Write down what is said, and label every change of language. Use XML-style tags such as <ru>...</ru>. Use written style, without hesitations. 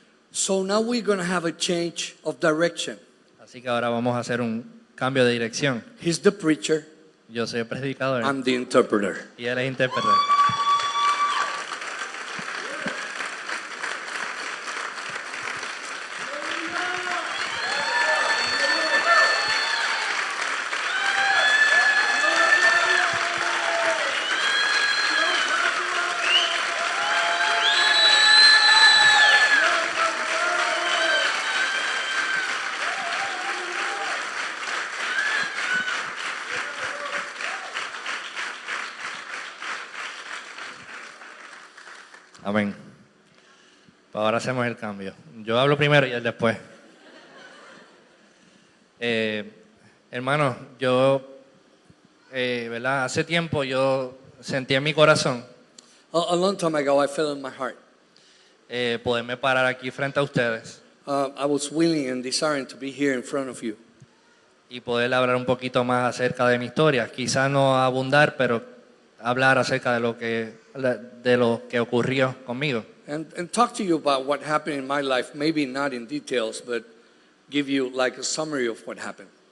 <en>So now we're going to have a change of direction.</en> <es>Así que ahora vamos a hacer un cambio de dirección.</es> <en>He's the preacher,</en> <es>Yo soy el predicador</es> <en>I'm the interpreter.</en> <es>y él es intérprete. Amén. Ahora hacemos el cambio. Yo hablo primero y él después. Hermano, yo, ¿verdad? Hace tiempo yo sentí en mi corazón</es> <en>A long time ago, I felt in my heart.</en> <es>poderme parar aquí frente a ustedes</es> <en>I was willing and desiring to be here in front of you.</en> <es>y poder hablar un poquito más acerca de mi historia. Quizás no abundar, pero hablar acerca de lo que ocurrió conmigo.</es> <en>And talk to you about what happened in my life, maybe not in details, but give you like a summary of what happened.</en>